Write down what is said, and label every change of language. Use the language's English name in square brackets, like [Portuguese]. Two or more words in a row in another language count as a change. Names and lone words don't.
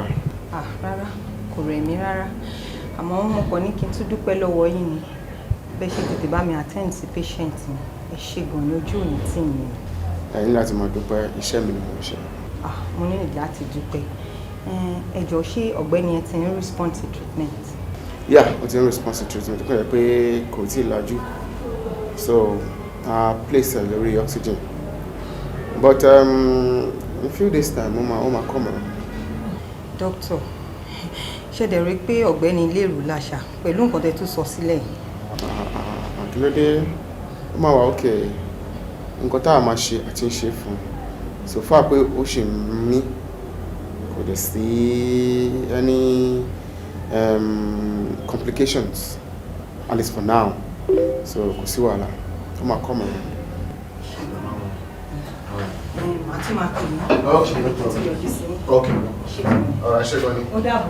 [Yoruba] Rárá kò rẹ̀ mí rárá àmọ́ mo kàn ní kí n tún dúpẹ́ lọ́wọ́ yín ni bẹ́ẹ̀ ṣe tètè bá mi attend sí patient mi ẹ ṣé gan ni ojú òní tì mí. ẹ̀yin láti máa dúpẹ́ iṣẹ́ mi ni mo ń ṣe. Mo ní ìdí láti dúpẹ́. Ẹ jọ̀ọ́ ṣé ọ̀gbẹ́ni ẹ ti ń [English] respond to treatment? Yeah, [Yoruba] ó ti ń [English] respond to treatment [Yoruba] kó yẹ pé kò tí ì lajú [English] so place [Yoruba] ẹ lórí oxygen [English] but in a few days time [Yoruba] ó máa [English] come around. Doctor, [Yoruba] ṣé dẹ̀ rí pé ọ̀gbẹ́ni lérò láṣà pẹ̀lú nǹkan tẹ́ tún sọ sílẹ̀ yìí? Àkílódé ó máa wà okay nǹkan tá a máa ṣe àti ń ṣe fún un [English] so far [Yoruba] pé ó ṣì ń mí kò dẹ̀ sí [English] any complications at least for now so [Yoruba] kò sí wàhálà ó máa [English] come around. [Yoruba] Àti máa pè mí. [English] Okay, no problem. Okay. All right, [Yoruba] ṣe gbọ́ni. Ó dàbọ̀.